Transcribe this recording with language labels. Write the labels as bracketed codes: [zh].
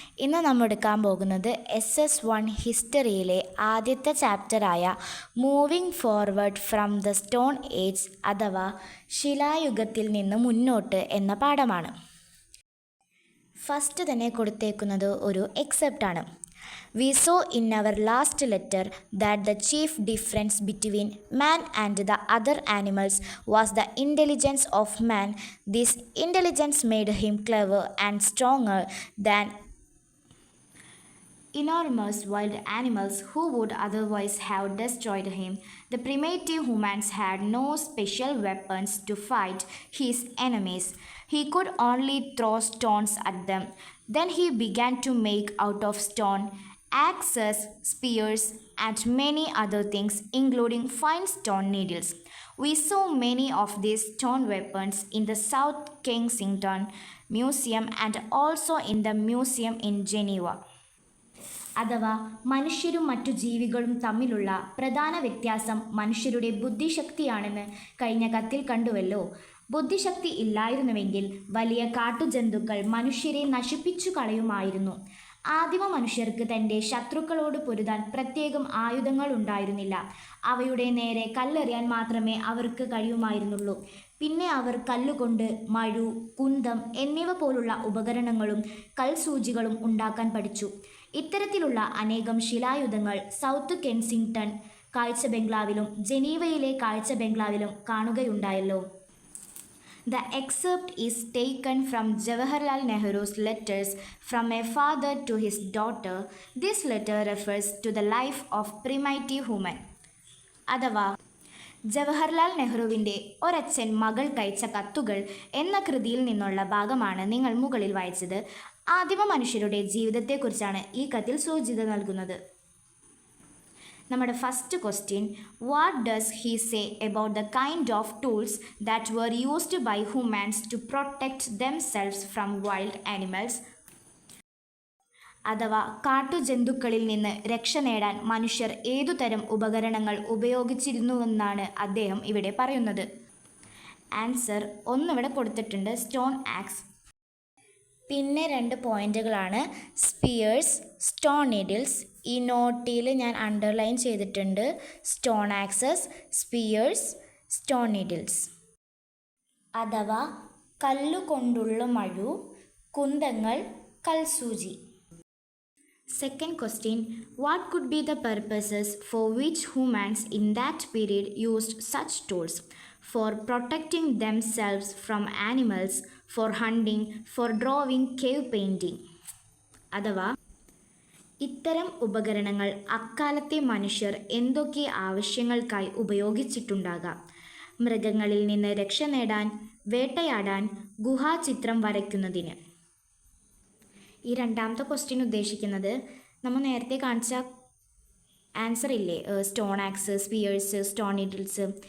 [ml] ഇന്ന് നമ്മൾ എടുക്കാൻ പോകുന്നത് SS1 ഹിസ്റ്ററിയിലെ ആദ്യത്തെ ചാപ്റ്ററായ moving forward from the stone age അഥവാ ശിലായുഗത്തിൽ നിന്ന് മുന്നോട്ട് എന്ന പാഠമാണ്. ഫസ്റ്റ് തന്നെ കൊടുത്തേക്കുന്നത് ഒരു എക്സെപ്റ്റാണ്. [en] We saw in our last letter that the chief difference between man and the other animals was the intelligence of man. This intelligence made him clever and stronger than enormous wild animals who would otherwise have destroyed him. The primitive humans had no special weapons to fight his enemies. He could only throw stones at them. Then he began to make out of stone axes, spears, and many other things, including fine stone needles. We saw many of these stone weapons in the South Kensington Museum and also in the museum in Geneva. [ml] അഥവാ മനുഷ്യരും മറ്റു ജീവികളും തമ്മിലുള്ള പ്രധാന വ്യത്യാസം മനുഷ്യരുടെ ബുദ്ധിശക്തിയാണെന്ന് കഴിഞ്ഞ കത്തിൽ കണ്ടുവല്ലോ. ബുദ്ധിശക്തി ഇല്ലായിരുന്നുവെങ്കിൽ വലിയ കാട്ടുജന്തുക്കൾ മനുഷ്യരെ നശിപ്പിച്ചു കളയുമായിരുന്നു. ആദിമ മനുഷ്യർക്ക് തൻ്റെ ശത്രുക്കളോട് പൊരുതാൻ പ്രത്യേകം ആയുധങ്ങൾ ഉണ്ടായിരുന്നില്ല. അവയുടെ നേരെ കല്ലെറിയാൻ മാത്രമേ അവർക്ക് കഴിയുമായിരുന്നുള്ളൂ. പിന്നെ അവർ കല്ലുകൊണ്ട് മഴു, കുന്തം എന്നിവ പോലുള്ള ഉപകരണങ്ങളും കൽസൂചികളും ഉണ്ടാക്കാൻ പഠിച്ചു. ഇത്തരത്തിലുള്ള അനേകം ശിലായുധങ്ങൾ സൗത്ത് കെൻസിംഗ്ടൺ കാഴ്ച ബംഗ്ലാവിലും ജനീവയിലെ കാഴ്ച ബംഗ്ലാവിലും കാണുകയുണ്ടായല്ലോ. [en] The excerpt is taken from Jawaharlal Nehru's letters from a father to his daughter. This letter refers to the life of primitive human. [ml] അഥവാ ജവഹർലാൽ നെഹ്റുവിൻ്റെ ഒരച്ഛൻ മകൾക്കയച്ച കത്തുകൾ എന്ന കൃതിയിൽ നിന്നുള്ള ഭാഗമാണ് നിങ്ങൾ മുകളിൽ വായിച്ചത്. ആദിമ മനുഷ്യരുടെ ജീവിതത്തെക്കുറിച്ചാണ് ഈ കത്തിൽ സൂചിത നൽകുന്നത്. നമ്മുടെ first question, what does he say about the kind of tools that were used by humans to protect themselves from wild animals? അഥവാ കാട്ടുജന്തുക്കളിൽ നിന്ന് രക്ഷ നേടാൻ മനുഷ്യർ ഏതുതരം ഉപകരണങ്ങൾ ഉപയോഗിച്ചിരുന്നുവെന്നാണ് അദ്ദേഹം ഇവിടെ പറയുന്നത്. ആൻസർ ഒന്നിവിടെ കൊടുത്തിട്ടുണ്ട്, സ്റ്റോൺ ആക്സ്. പിന്നെ 2 പോയിന്റുകളാണ്, സ്പിയേഴ്സ്, സ്റ്റോൺ നീഡിൽസ്. ഈ നോട്ടിൽ ഞാൻ അണ്ടർലൈൻ ചെയ്തിട്ടുണ്ട്, stone access, spheres, stone needles. അഥവാ കല്ലുകൊണ്ടുള്ള മഴു, കുന്തങ്ങൾ, കൽസൂചി. [en] Second question, what could be the purposes for which humans in that period used such tools? For protecting themselves from animals, for hunting, for drawing, cave painting. [ml] അഥവാ ഇത്തരം ഉപകരണങ്ങൾ അക്കാലത്തെ മനുഷ്യർ എന്തൊക്കെ ആവശ്യങ്ങൾക്കായി ഉപയോഗിച്ചിട്ടുണ്ടാകാം? മൃഗങ്ങളിൽ നിന്ന് രക്ഷ നേടാൻ, വേട്ടയാടാൻ, ഗുഹാചിത്രം വരയ്ക്കുന്നതിന്. ഈ രണ്ടാമത്തെ ക്വസ്റ്റ്യൻ ഉദ്ദേശിക്കുന്നത് നമ്മൾ നേരത്തെ കാണിച്ച ആൻസർ ഇല്ലേ, stone ax, spheres, stone needles.